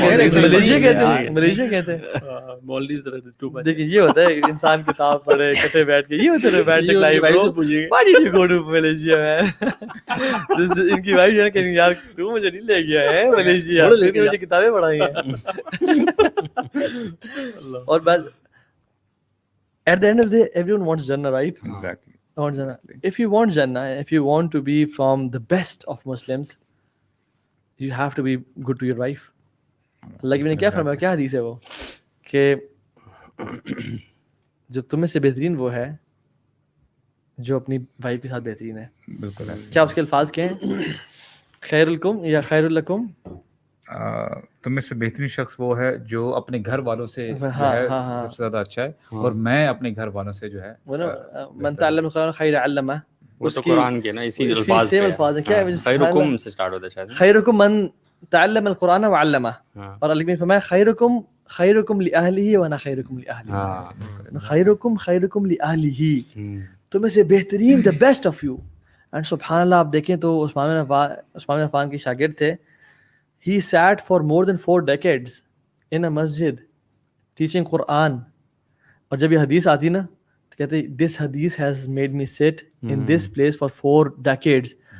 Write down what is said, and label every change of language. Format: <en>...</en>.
<ur>Malaysia کہتے ہیں مالدیو. دیکھیں یہ ہوتا ہے انسان کتاب پڑھے کٹے بیٹھ کے, یہ ہوتا ہے romantic life.</ur> <en>why did you go to Malaysia man,</en> <ur>ان کی وائف ہے کہ یار تو مجھے نہیں لے گیا ہے ملیشیا, مجھے کتابیں پڑھائی ہیں. اور بس</ur> <en>at the end of the day everyone wants Jannah, right? Exactly. wants Jannah. If you want Jannah, if you want to be from the best of Muslims, you have to be good to your wife.</en> <ur>اللہ کی میں نے کیا فرمایا, کیا حدیث ہے وہ, کہ جو تم میں سے بہترین وہ ہے جو اپنی وائف کے ساتھ بہترین ہے. بالکل. کیا اس کے الفاظ کیا ہیں,</ur> <ar>خیر الکم یا خیر لکم,</ar> <ur>تم میں سے بہترین شخص وہ ہے جو اپنے گھر والوں سے جو ہے سب سے زیادہ اچھا ہے, اور میں اپنے گھر والوں سے جو ہے وہ نا</ur> <ar>من تعلم القرآن خیر علمہ,</ar> <ur>وہ تو قرآن کے نا اسی الفاظ سیم الفاظ ہے. کیا ہے خیرکم سے سٹارٹ ہوتا ہے شاید,</ur> <ar>خیرکم من تعلم القرآن وعلمہ,</ar> <ur>اور اللہ نے فرمایا</ur> <ar>خیرکم لأہلہ وانا خیرکم لأہلی, خیرکم لأہلہ,</ar> <ur>تم میں سے بہترین</ur> <en>the best of you.</en> <ur>And سبحان اللہ آپ دیکھیں تو عثمان بن عفان کے شاگرد تھے.</ur> <en>He sat for more than 4 decades in a masjid teaching Quran.</en> <ur>اور جب یہ حدیث آتی نا تو کہتے</ur> <en>this hadith has made me sit in this place for 4 decades.</en>